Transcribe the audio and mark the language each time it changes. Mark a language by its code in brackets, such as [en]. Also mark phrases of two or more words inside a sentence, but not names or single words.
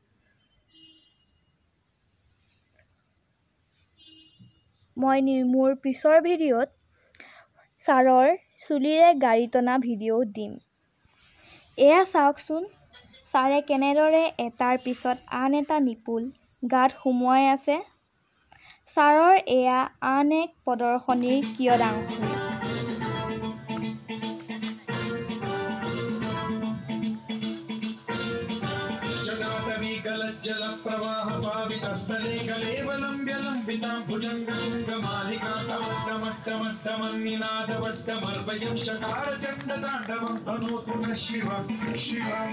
[as] মই মোৰ পিছৰ ভিডিঅ'ত ছাৰৰ চুলিৰে গাড়ী টনা ভিডিঅ' দিম। এয়া চাওকচোন, ছাৰে কেনেদৰে এটাৰ পিছত আন এটা নিপুল গাত সুমুৱাই আছে। ছাৰৰ এয়া আন এক প্ৰদৰ্শনীৰ কিয়দাংশ। [sa] जल प्रवाह पावितस्थले कलेवलम्ब्य लम्बितां भुजङ्गमालिका टमट्टमट्टमट्टमन्निनादवट्टमर्वयं चकार चण्डताण्डवं तनोतु नः शिव शिव।